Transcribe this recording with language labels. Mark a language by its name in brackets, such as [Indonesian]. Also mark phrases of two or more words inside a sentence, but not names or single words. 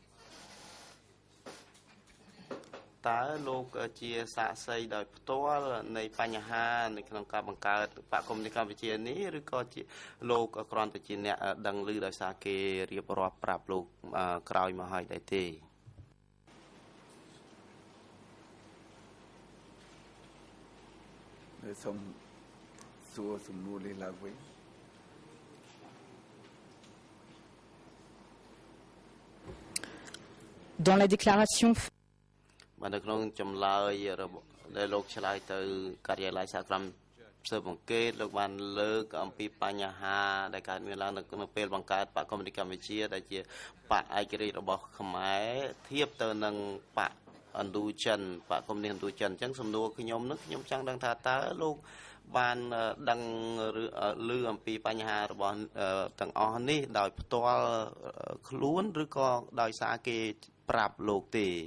[Khmer] តើលោកជាសាក្សីដោយផ្ទាល់នៃបញ្ហានៅក្នុងការបង្កើតបកគុំនៅកម្ពុជានេះឬក៏ជាលោកគ្រាន់តែជាអ្នកដឹងឮដោយសារគេរៀបរាប់ប្រាប់លោកក្រោយមកហើយដែរទេ សូមសួរសំណួរនេះឡើងវិញ [French] Dans la déclaration [Khmer] បាទនៅក្នុងចម្លើយដែលលោកឆ្លើយទៅការិយាល័យសហគ្រាសស៊ើបអង្កេតលោកបានលើកអំ ពីបញ្ហាដែលកើតមានឡើងនៅពេលបង្កើតបកកុម្មុយនីសកម្ពុជាដែលជាបកឯករាជ្យរបស់ខ្មែរធៀបទៅនឹងបកឥណ្ឌូចិនបកកុម្មុយនីសឥណ្ឌូចិនអញ្ចឹងសំណួរខ្ញុំនឹងខ្ញុំចង់ដឹងថាតើលោកបានដឹងឬអំពីបញ្ហារបស់ទាំងអស់នេះដោយផ្ទាល់ខ្លួនឬក៏ដោយសារគេប្រាប់លោកទេ